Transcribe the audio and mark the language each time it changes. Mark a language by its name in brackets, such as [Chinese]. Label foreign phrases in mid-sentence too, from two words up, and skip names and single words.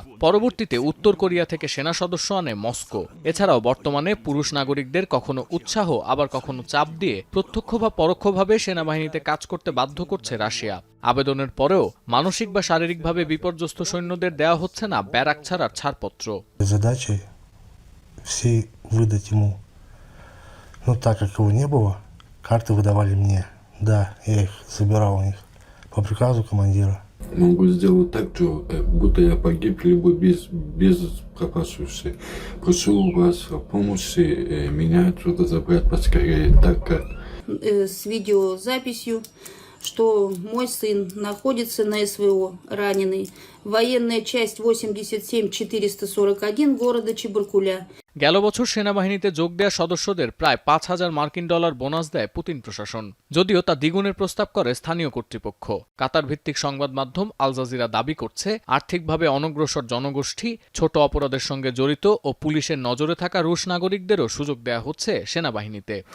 [Bangla] পরবর্তীতে উত্তর কোরিয়া থেকে সেনা সদস্য আনে মস্কো। এছাড়াও বর্তমানে পুরুষ নাগরিকদের কখনো উৎসাহ আবার কখনো চাপ দিয়ে প্রত্যক্ষ বা পরোক্ষভাবে সেনাবাহিনীতে কাজ করতে বাধ্য করছে রাশিয়া। আবেদনের পরেও মানসিক বা শারীরিকভাবে বিপর্যস্ত সৈন্যদের দেওয়া হচ্ছে না ব্যারাক ছাড়ার ছাড়পত্র। [Russian] Да, я их забирал у них по приказу командира. Могу сделать так, что будто я погиб, либо без пропавших. Прошу у вас помощи меня отсюда забрать поскорее, так как... С видеозаписью, что мой сын находится на СВО, раненый. Военная часть 87441 города Чебаркуля. [Bangla] গেল বছর সেনাবাহিনীতে যোগ দেয়া সদস্যদের প্রায় $5,000 বোনাস দেয় পুতিন প্রশাসন, যদিও তা দ্বিগুণের প্রস্তাব করে স্থানীয় কর্তৃপক্ষ। কাতার ভিত্তিক সংবাদ মাধ্যম আল জাজিরা দাবি করছে, আর্থিকভাবে অনগ্রসর জনগোষ্ঠী, ছোট অপরাধের সঙ্গে জড়িত ও পুলিশের নজরে থাকা রুশ নাগরিকদেরও সুযোগ দেয়া হচ্ছে সেনাবাহিনীতে।